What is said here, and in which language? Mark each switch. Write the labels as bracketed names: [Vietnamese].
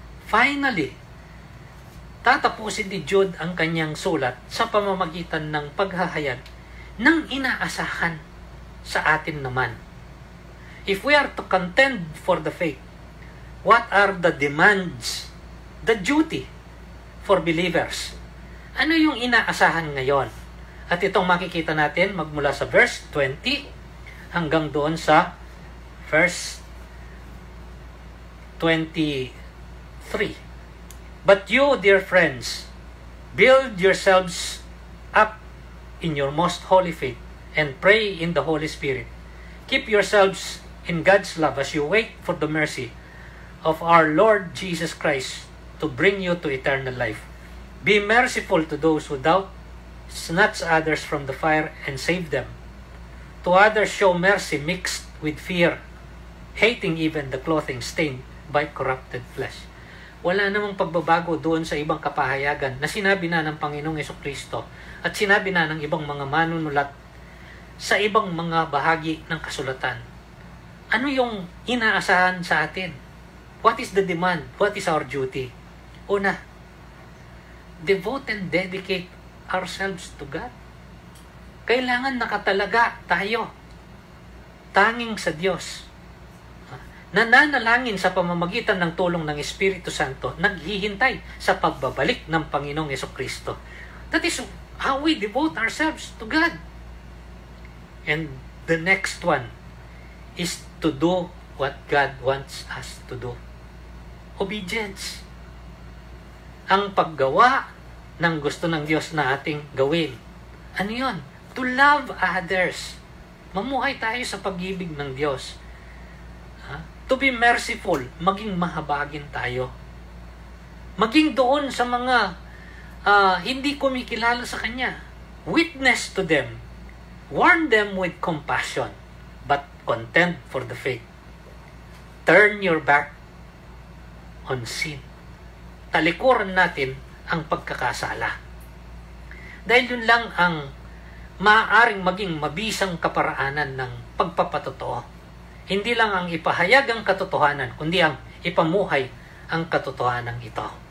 [English] Finally, [Filipino] tatapusin ni Jude ang kanyang sulat sa pamamagitan ng paghahayag ng inaasahan sa atin naman. [English] If we are to contend for the faith, what are the demands, the duty for believers? [Filipino] Ano yung inaasahan ngayon? At itong makikita natin magmula sa verse 20 hanggang doon sa verse 23. [English] But you, dear friends, build yourselves up in your most holy faith and pray in the Holy Spirit. Keep yourselves in God's love as you wait for the mercy of our Lord Jesus Christ to bring you to eternal life. Be merciful to those who doubt, snatch others from the fire and save them. To others show mercy mixed with fear, hating even the clothing stained by corrupted flesh. [Filipino] Wala namang pagbabago doon sa ibang kapahayagan na sinabi na ng Panginoong Jesucristo at sinabi na ng ibang mga manunulat sa ibang mga bahagi ng kasulatan. Ano yung inaasahan sa atin? [English] What is the demand? What is our duty? [Filipino] Una, [English] devote and dedicate ourselves to God. [Filipino] Kailangan nakatalaga tayo. Tanging sa Diyos. Nananalangin sa pamamagitan ng tulong ng Espiritu Santo, naghihintay sa pagbabalik ng Panginoong Jesucristo. [English] That is how we devote ourselves to God. And the next one is to do what God wants us to do. Obedience. [Filipino] Ang paggawa ng gusto ng Diyos na ating gawin. Ano yun? [English] To love others. [Filipino] Mamuhay tayo sa pag-ibig ng Diyos. [English] To be merciful, [Filipino] maging mahabagin tayo. Maging doon sa mga hindi kumikilala sa Kanya. [English] Witness to them. Warn them with compassion, but contend for the faith. Turn your back on sin. [Filipino] Talikuran natin ang pagkakasala. Dahil yun lang ang maaaring maging mabisang kaparaanan ng pagpapatotoo. Hindi lang ang ipahayag ang katotohanan, kundi ang ipamuhay ang katotohanan ito.